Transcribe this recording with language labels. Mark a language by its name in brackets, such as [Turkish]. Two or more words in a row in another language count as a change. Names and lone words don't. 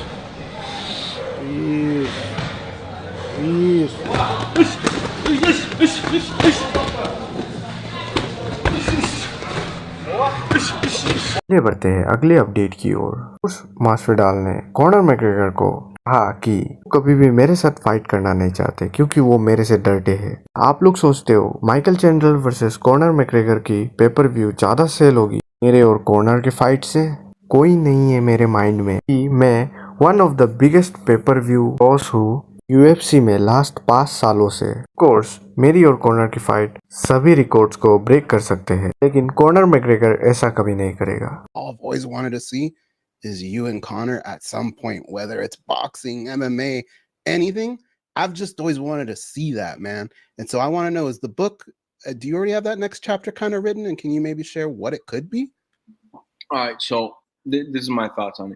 [Portuguese] Isso. [Hindi] आगे बढ़ते हैं अगले अपडेट की ओर। उस मास्विडाल ने कॉनर मैकग्रेगर को कहा कि कभी भी मेरे साथ फाइट करना नहीं चाहते क्योंकि वो मेरे से डरते हैं। आप लोग सोचते हो माइकल चैंडलर वर्सेस कॉनर मैकग्रेगर की [English] pay-per-view [Hindi] ज्यादा सेल होगी मेरे और कॉनर के फाइट से? कोई नहीं है मेरे माइंड में कि मैं [English] one of the biggest pay-per-view boss [Hindi] हूँ यूएफसी में लास्ट 5 सालों से। कोर्स मेरी और कॉनर की फाइट सभी रिकॉर्ड्स को ब्रेक कर सकते हैं, लेकिन कॉनर मैकग्रेगर ऐसा कभी नहीं करेगा। [English] All I've always wanted to see is you and Connor at some point, whether it's boxing, MMA, anything. I've just always wanted to see that, man. And so I want to know, is the book, do you already have that next chapter kind of written? And can you maybe share what it could be? All right, so this is my thoughts on it.